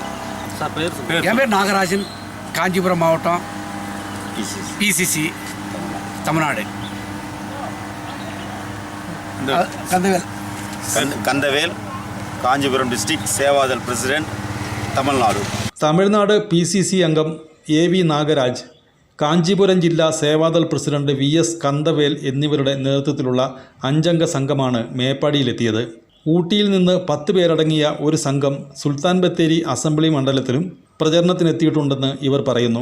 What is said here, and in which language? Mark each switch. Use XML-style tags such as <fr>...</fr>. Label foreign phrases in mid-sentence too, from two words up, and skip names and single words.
<ta>என் பேர் நாகராஜன், காஞ்சிபுரம் மாவட்டம், PCC தமிழ்நாடு. கந்தவேல், காஞ்சிபுரம் டிஸ்ட்ரிக்ட் சேவாதல் பிரசிடென்ட், தமிழ்நாடு.</ta> <ml>തമിഴ്നാട് PCC അംഗം AV നാഗരാജ്, കാഞ്ചീപുരം ജില്ലാ സേവാദൾ പ്രസിഡന്റ് VS കന്തവേൽ എന്നിവരുടെ നേതൃത്വത്തിലുള്ള 5-അംഗ സംഘമാണ് മേപ്പാടിയിലെത്തിയത്. ഊട്ടിയിൽ നിന്ന് 10 പേരടങ്ങിയ ഒരു സംഘം സുൽത്താൻ ബത്തേരി അസംബ്ലി മണ്ഡലത്തിലും പ്രചരണത്തിനെത്തിയിട്ടുണ്ടെന്ന് ഇവർ പറയുന്നു.</ml>